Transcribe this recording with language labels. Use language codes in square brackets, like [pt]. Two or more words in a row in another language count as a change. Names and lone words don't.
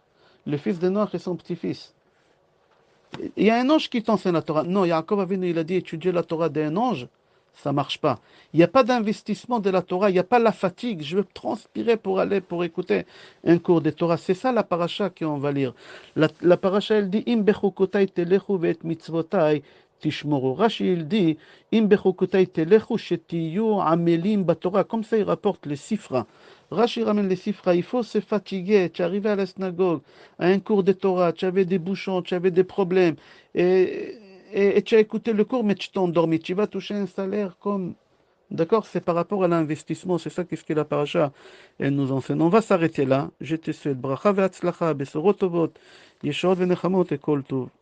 [fr] Le fils des Noirs et son petit-fils. Il y a un ange qui t'enseigne la Torah. Non, Yaakov Avinu, il a dit étudier la Torah d'un ange, ça ne marche pas. Il n'y a pas d'investissement de la Torah, il n'y a pas la fatigue. Je veux transpirer pour aller, pour écouter un cours de Torah. C'est ça la paracha qu'on va lire. La paracha, elle dit [he] אם בחקתי תלכו ואת מצותי תשמרו. [fr] Rashi, il dit, [he] אם בחקתי תלכו שתהיו עמלים בתורה. [fr] Comme ça, il rapporte les sifra. Rashi ramène les sifra. Il faut se fatiguer. Tu es arrivé à la synagogue, à un cours de Torah, tu avais des bouchons, tu avais des problèmes, et tu as écouté le cours, mais tu t'es endormi. Tu vas toucher un salaire comme... D'accord? C'est par rapport à l'investissement. C'est ça qu'est-ce que la paracha, elle nous enseigne. On va s'arrêter là. Je te souhaite [he] ברכה והצלחה, בשורות טובות, ישועה ונחמות [fr] et [he] כל טוב.